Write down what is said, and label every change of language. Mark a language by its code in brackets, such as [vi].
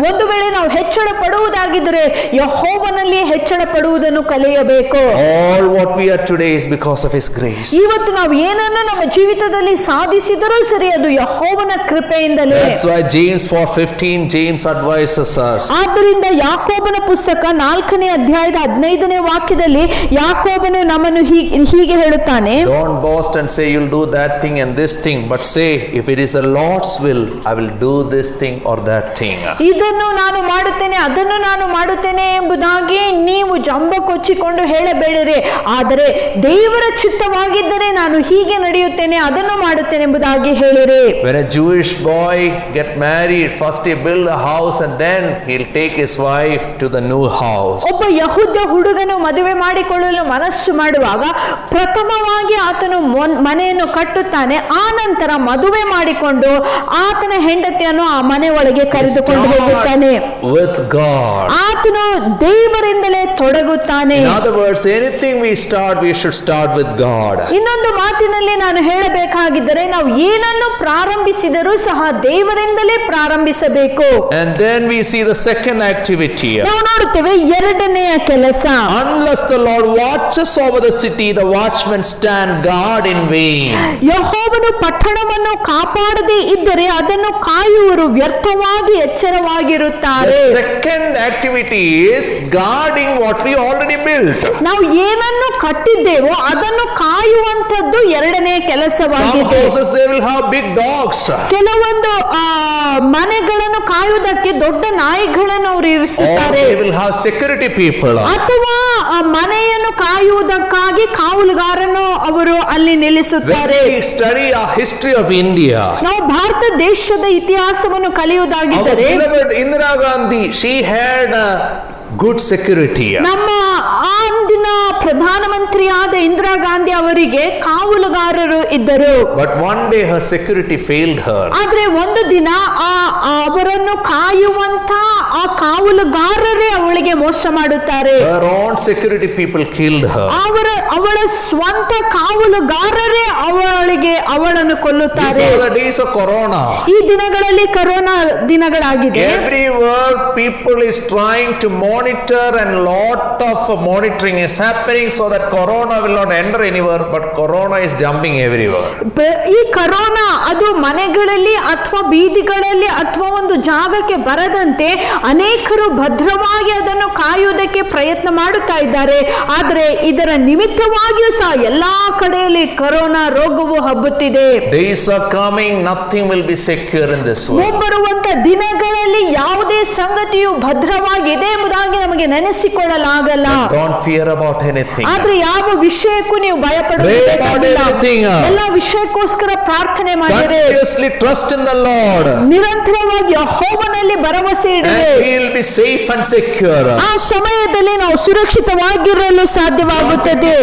[kn] ಒಂದು ವೇಳೆ ನಾವು ಹೆಚ್ಚಳ ಪಡುವುದಾಗಿದ್ದರೆ ಯೆಹೋವನಲ್ಲಿ ಹೆಚ್ಚಳ ಪಡುವುದನ್ನು ಕಲಿಯಬೇಕು. [en] All what we are today is because of his grace. [kn] ಇವತ್ತು ನಾವು ಏನನ್ನು ನಮ್ಮ ಜೀವಿತದಲ್ಲಿ ಸಾಧಿಸಿದರೂ ಸರಿ, ಅದು ಯೆಹೋವನ ಕೃಪೆಯಿಂದಲೇ. [en] That's why James 4:15, James advises us. [kn] ಆದ್ದರಿಂದ ಯಾಕೋಬನ ಪುಸ್ತಕ 4ನೇ ಅಧ್ಯಾಯದ 15ನೇ ವಾಕ್ಯದಲ್ಲಿ ಯಾಕೋಬನು ನಮ್ಮನ್ನು ಹೀಗೆ ಹೇಳುತ್ತಾನೆ, [en] Don't boast and say you'll do that thing and this thing, but say if it is the Lord's will, I will do this thing or that thing. [kn] ಇದನ್ನು ನಾನು ಮಾಡುತ್ತೇನೆ, ಅದನ್ನು ನಾನು ಮಾಡುತ್ತೇನೆ ಎಂಬುದಾಗಿ ನೀವು ಜಂಬ ಕೊಚ್ಚಿಕೊಂಡು ಹೇಳಬೇಡಿರಿ, ಆದರೆ ದೇವರ ಚಿತ್ತವಾಗಿದ್ದರೆ ನಾನು ಹೀಗೆ ನಡೆಯುತ್ತೇನೆ, ಅದನ್ನು ಮಾಡುತ್ತೇನೆ ಎಂಬುದಾಗಿ ಹೇಳಿರಿ. [en] When a Jewish boy get married, first he build a house and then he'll take his wife to the new house. [kn] ಒಬ್ಬ ಯಹೂದ ಹುಡುಗನು ಮದುವೆ ಮಾಡಿಕೊಳ್ಳಲು ಮನಸ್ಸು ಮಾಡುವಾಗ ಪ್ರಥಮವಾಗಿ ಆತನು ಮನೆಯನ್ನು ಕಟ್ಟುತ್ತಾನೆ, ಆ ನಂತರ ಮದುವೆ ಮಾಡಿಕೊಂಡು ಆತನ ಹೆಂಡತಿಯನ್ನು ಆ ಮನೆ ಒಳಗೆ ಕರೆದುಕೊಂಡು ಹೋಗುತ್ತಾನೆ. [en] With God. [kn] ಆತನು ದೇವರಿಂದಲೇ ತೊಡಗುತ್ತಾನೆ. [en] In other words, anything we start, we should start with God. [kn] ಇನ್ನೊಂದು ಮಾತಿನಲ್ಲಿ ನಾನು ಹೇಳಬೇಕಾಗಿದ್ದರೆ, ನಾವು ಏನನ್ನು ಪ್ರಾರಂಭಿಸಿದರೂ ಸಹ ದೇವರಿಂದಲೇ ಪ್ರಾರಂಭಿಸಬೇಕು. [en] And then we see the second activity. [kn] ನಾವು ನೋಡುತ್ತೇವೆ ಎರಡನೆಯ ಕೆಲಸ. [en] Unless the Lord watches over the city, the watchmen stand guard in vain. [kn] ಯೆಹೋವನು ಪಟ್ಟಣವನ್ನು ಕಾಪಾಡದೇ ಇದ್ದರೆ ಅದನ್ನು ಕಾಯುವರು ವ್ಯರ್ಥವಾಗಿ ಎಚ್ಚರವಾಗಿರುತ್ತಾರೆ. [en] The second activity is guarding what we already built. [kn] ನಾವು ಏನನ್ನು ಕಟ್ಟಿದ್ದೇವೋ ಅದನ್ನು ಕಾಯುವಂತದ್ದು ಎರಡನೇ [en] Some [kn] ಕೆಲಸವಾಗಿದೆ. [en] houses they will have big dogs. [kn] ಕೆಲವೊಂದು ಮನೆಗಳನ್ನು ಕಾಯುವುದಕ್ಕೆ ದೊಡ್ಡ ನಾಯಿಗಳನ್ನು ಅವರು [en] Or [kn] ಇರಿಸುತ್ತಾರೆ, [en] they will have security people. [kn] ಅಥವಾ ಮನೆಯನ್ನು ಕಾಯುವುದಕ್ಕಾಗಿ ಕಾವಲುಗಾರನು ಅವರು ಅಲ್ಲಿ [en] When [kn] ನಿಲ್ಲಿಸುತ್ತಾರೆ. [en] we study our history of India, [kn] ನಾವು ಭಾರತ ದೇಶದ ಇತಿಹಾಸವನ್ನು [en] our [kn] ಕಲಿಯುವುದಾಗಿದ್ದರೆ [en] beloved Indira Gandhi, she had a good security. [kn] ನಮ್ಮ ಅಂದಿನ ಪ್ರಧಾನಮಂತ್ರಿಯಾದ ಇಂದಿರಾ ಗಾಂಧಿ ಅವರಿಗೆ ಕಾವಲುಗಾರರು ಇದ್ದರು. [en] But one day her security failed her. [kn] ಆದ್ರೆ ಒಂದು ದಿನ ಅವರನ್ನು ಕಾಯುವಂತ ಆ ಕಾವಲುಗಾರರೇ ಅವಳಿಗೆ ಮೋಸ ಮಾಡುತ್ತಾರೆ. [en] Her own security people killed her. [kn] ಅವಳ ಸ್ವಂತ ಕಾವಲುಗಾರರೇ ಅವಳನ್ನು ಕೊಲ್ಲುತ್ತಾರೆ. [en] These are the days of Corona. [kn] ಈ ದಿನಗಳಲ್ಲಿ corona ದಿನಗಳಾಗಿದೆ. [en] Everywhere people is trying to monitor, and lot of monitoring is happening so that Corona will not enter anywhere, but Corona is jumping everywhere. [kn] ಈ corona ಅದು ಮನೆಗಳಲ್ಲಿ ಅಥವಾ ಬೀದಿಗಳಲ್ಲಿ ಅಥವಾ ಒಂದು ಜಾಗಕ್ಕೆ ಬರದಂತೆ ಅನೇಕರು ಭದ್ರವಾಗಿ ಅದನ್ನು ಕಾಯುವುದಕ್ಕೆ ಪ್ರಯತ್ನ ಮಾಡುತ್ತಾ ಇದ್ದಾರೆ. ಆದರೆ ಇದರ ನಿಮಿತ್ತವಾಗಿಯೂ ಸಹ ಎಲ್ಲಾ ಕಡೆಯಲ್ಲಿ ಕೊರೋನಾ ರೋಗವು ಹಬ್ಬುತ್ತಿದೆ. [en] Days are coming, nothing will be secure in this world. [kn] ಮುಂಬರುವಂತ ದಿನಗಳಲ್ಲಿ ಯಾವುದೇ ಸಂಗತಿಯು ಭದ್ರವಾಗಿದೆ ಎಂಬುದಾಗಿ ನಮಗೆ ನೆನೆಸಿಕೊಳ್ಳಲಾಗಲ್ಲ. [en] Don't fear about about anything. [kn] ಆದ್ರೆ ಯಾವ ವಿಷಯಕ್ಕೂ ನೀವು ಭಯ [en] Pray about everything. [kn] ಎಲ್ಲ ವಿಷಯಕ್ಕೋಸ್ಕರ ಪ್ರಾರ್ಥನೆ ಮಾಡಿರಿ. [en] Continuously trust in the Lord. [kn] ನಿರಂತರವಾಗಿ ಯೆಹೋವನಲ್ಲಿ ಭರವಸೆ [en] And [kn] ಇಡಿರಿ. [en] we will be safe and secure. [kn] ಆ ಸಮಯದಲ್ಲಿ ನಾವು ಸುರಕ್ಷಿತವಾಗಿರಲು ಸಾಧ್ಯವಾಗುತ್ತದೆ.